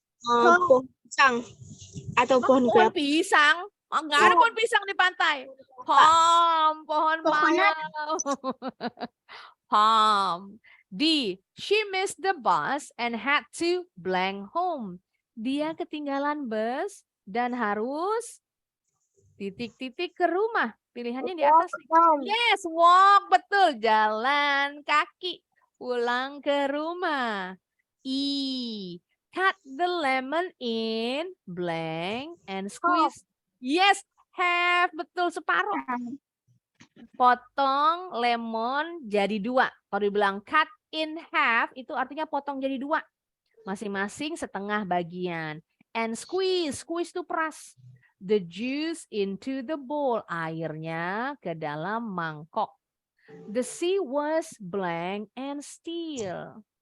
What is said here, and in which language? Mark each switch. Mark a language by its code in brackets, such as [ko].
[id] Pohon pisang. Atau pohon Pohon kelapa. pisang? Oh, enggak ada pohon pisang di pantai. Pohon mango. [en] Palm. D, she missed the bus and had to blank home. [id] Dia ketinggalan bus dan harus titik-titik ke rumah. Pilihannya di atas. [en] Yes, walk. [id] Betul. Jalan kaki. Pulang ke rumah. [en] E, cut the lemon in blank and squeeze. Yes, have. [id] Betul, separuh. Potong lemon jadi 2. Kalau dibilang [en] cut in half, [id] itu artinya potong jadi 2. Masing-masing setengah bagian. [en] And squeeze. [id] Squeeze itu peras. [en] The juice into the bowl. [id] Airnya ke dalam mangkok. [en] The sea was blank and still.